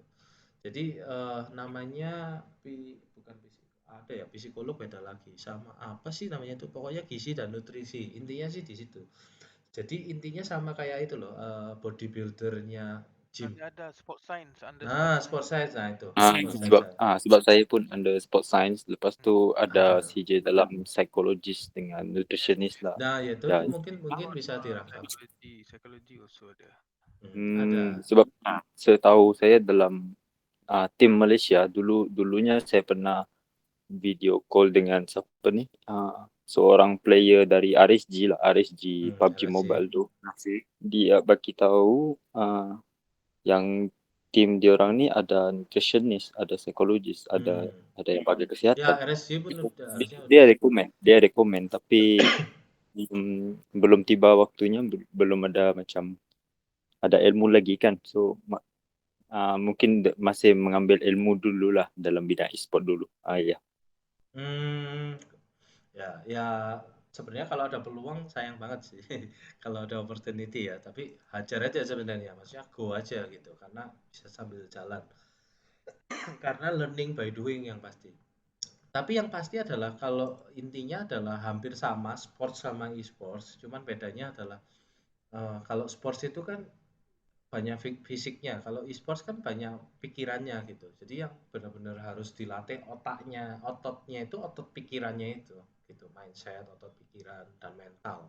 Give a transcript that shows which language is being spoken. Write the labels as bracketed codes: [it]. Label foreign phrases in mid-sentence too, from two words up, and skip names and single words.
[id] Jadi namanya bukan ada ya, psikolog beda lagi sama apa sih namanya itu, pokoknya gizi dan nutrisi, intinya sih di situ. Jadi intinya sama kayak itu loh, bodybuildernya gym. [en] Ada sport science, [id] Nah, [en] sport science, [id] nah itu. [ms] Sebab saya pun [en] under sport science, [ms] lepas tu ada Ada. CJ dalam psychologist dengan nutritionist lah. [id] Nah, ya itu Ya. mungkin bisa dirangkap. [en] Psychology also ada. [ms] Ada. Sebab setahu saya dalam tim Malaysia dulunya saya pernah [en] video call [ms] dengan siapa ni, seorang player dari RSG lah, RSG PUBG RSG. Mobile tu. Dia bagi tahu yang tim dia orang ni ada nutritionist, ada psikologis, ada yang bagi kesihatan. Ya, RSG pun dia rekomen tapi belum tiba waktunya, belum ada macam ada ilmu lagi kan. So mungkin masih mengambil ilmu dululah dalam bidang e-sport dulu. Ya. [id] Ya sebenarnya kalau ada peluang sayang banget sih kalau ada opportunity ya, tapi hajar aja sebenarnya, maksudnya go aja gitu, karena bisa sambil jalan. Karena [en] learning by doing [id] yang pasti. Tapi yang pasti adalah kalau intinya adalah hampir sama sports sama e-sports, cuman bedanya adalah kalau sports itu kan banyak fisiknya, kalau e-sports kan banyak pikirannya gitu. Jadi yang benar-benar harus dilatih ototnya itu otot pikirannya itu gitu, mindset, otot pikiran dan mental.